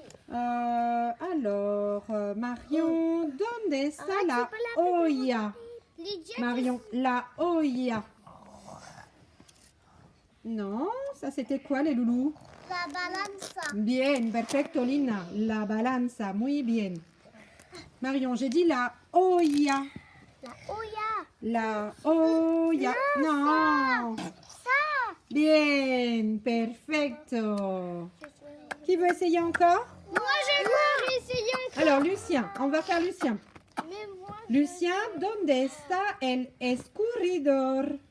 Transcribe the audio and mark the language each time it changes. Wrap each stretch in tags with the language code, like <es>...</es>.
<es>Alors, Marion, ¿dónde está la olla? Marion, la olla.</es> <fr>Non, ça c'était quoi les loulous?</fr> <es>La balanza. Bien, perfecto, Lina. La balanza, muy bien.</es> <fr>Marion, j'ai dit la olla.</fr> <es>La olla. La olla. Non.</es> <fr>Ça.</fr> <es>Bien, perfecto.</es> <fr>Qui veut essayer encore? Moi, je veux essayer encore. Alors, Lucien, on va faire Lucien. Mais moi,</fr> <es>Lucien, ¿dónde está el escurridor?</es>